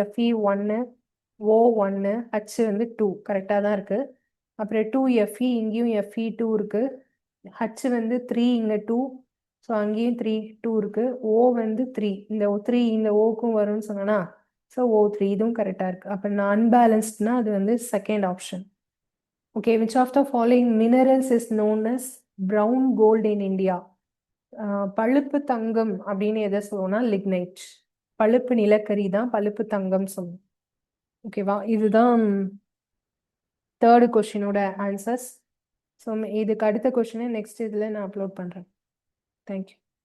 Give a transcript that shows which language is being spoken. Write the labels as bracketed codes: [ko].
[ta] Fe1, O1, H வந்து 2 கரெக்டா தான் இருக்கு. அப்புறம் 2Fe, இங்கேயும் Fe2 இருக்கு. H வந்து 3, இங்க 2. ஸோ அங்கேயும் 3, 2 இருக்கு. O வந்து 3, இந்த 3 இந்த Oக்கும் வரும்னு சொன்னா, ஸோ O3 இதுவும் கரெக்டா இருக்கு. அப்ப நான் அன்பேலன்ஸ்ட்னா அது வந்து second option. [en] Okay, which of the following minerals is known as brown gold in India? [ta] பழுப்பு தங்கம் அப்படின்னு எதை சொல்லுவோம்னா லிக்னைட். பழுப்பு நிலக்கரி தான் பழுப்பு தங்கம் சொல்லுவோம். ஓகேவா? இதுதான் தேர்டு கொஸ்டினோட ஆன்சர்ஸ். ஸோ இதுக்கு அடுத்த கொஸ்டினை நெக்ஸ்ட் இதில் நான் அப்லோட் பண்ணுறேன். தேங்க்யூ.